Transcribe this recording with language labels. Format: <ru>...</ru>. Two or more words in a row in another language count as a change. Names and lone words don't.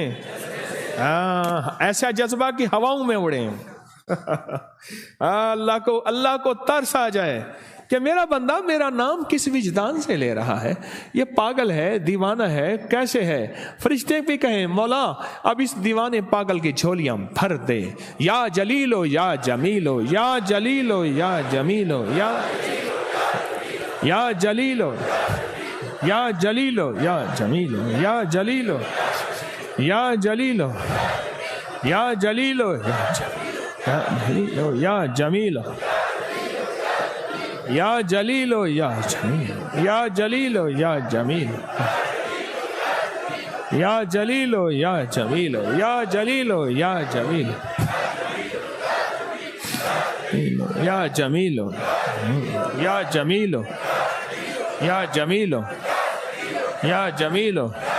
<ur>ہاں، ایسا جذبہ کہ ہواؤں میں اڑے. اللہ کو ترس آ جائے کہ میرا بندہ میرا نام کس وجدان سے لے رہا ہے، یہ پاگل ہے، دیوانہ ہے، کیسے ہے؟ فرشتے بھی کہیں مولا اب اس دیوانے پاگل کی جھولیاں بھر دے.</ur> <ar>یا جلیلو یا جمیلو، یا جلیلو یا جمیلو، یا جلیلو یا جلیلو یا جمیلو، یا جلیلو یا جلیلو یا جلیلو یا جمیلو یا جلیلو یا جمیلو، یا جلیلو یا جمیلو، یا جلیلو یا جمیلو، یا جلیلو یا جمیلو، یا جمیلو یا جمیلو، یا جمیلو یا جمیلو،</ar>